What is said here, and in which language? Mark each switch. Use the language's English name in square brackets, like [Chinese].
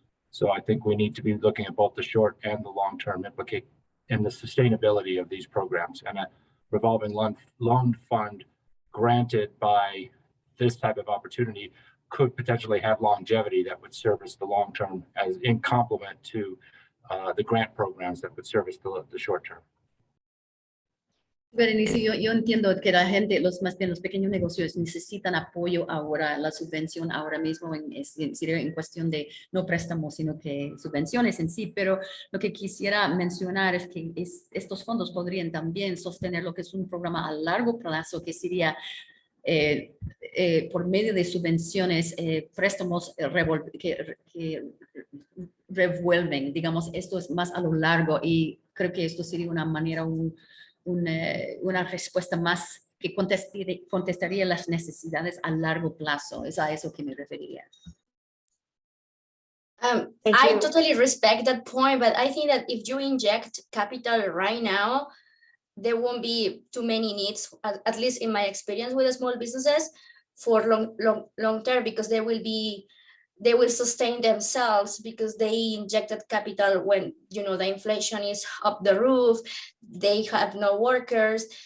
[English] So I think we need to be looking at both the short and the long-term implicate and the sustainability of these programs, and a revolving loan fund granted by this type of opportunity could potentially have longevity that would service the long term as in complement to the grant programs that would service the short term. [Spanish] Berenice, yo entiendo que la gente, más bien los pequeños negocios necesitan apoyo ahora, la subvención ahora mismo en cuestión de no préstamos, sino que subvenciones en sí, pero lo que quisiera mencionar es que estos fondos podrían también sostener lo que es un programa a largo plazo, que sería por medio de subvenciones, préstamos que revuelven, digamos, esto es más a lo largo y creo que esto sería una manera, una respuesta más que contestaría las necesidades a largo plazo. Es a eso que me referiría. [English] I totally respect that point, but I think that if you inject capital right now, there won't be too many needs, at least in my experience with the small businesses, for long term, because they will sustain themselves because they injected capital when, you know, the inflation is up the roof, they have no workers.